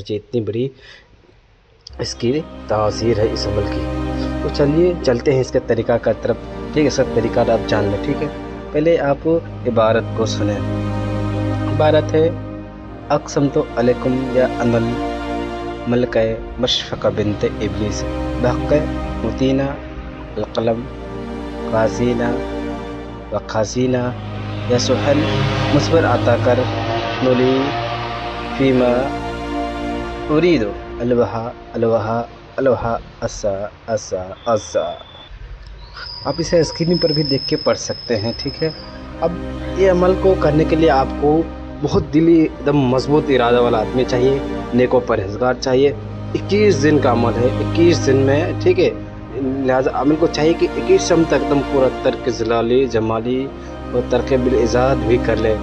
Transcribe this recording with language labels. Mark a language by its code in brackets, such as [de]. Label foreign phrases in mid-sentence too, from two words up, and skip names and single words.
[ur] سوچیے اتنی بڑی اس کی تاثیر ہے اس عمل کی۔ تو چلیے چلتے ہیں اس کے طریقہ کا طرف۔ ٹھیک ہے، سب طریقہ آپ جان لیں۔ ٹھیک ہے، پہلے آپ عبارت کو سنیں. عبارت ہے [ar] اقسمت علیکم یا انل ملکہ مشفقہ بنت ابلیس بحق متینہ القلم قازینہ و قازینہ یا سحل مصبر عطا کر نولی فیما ارید الوہا الوہا الوہا اسا اسا اسا. [ur] آپ اسے اسکرین پر بھی دیکھ کے پڑھ سکتے ہیں. ٹھیک ہے. اب یہ عمل کو کرنے کے لیے آپ کو بہت دلی ایک دم مضبوط ارادہ والا آدمی چاہیے, نیک و پرہیزگار چاہیے. 21 دن کا عمل ہے, 21 دن میں. ٹھیک ہے. لہٰذا عامل کو چاہیے کہ 21 تک ایک دم پورا ترک زلالی جمالی اور ترک بالعزات بھی کر لے.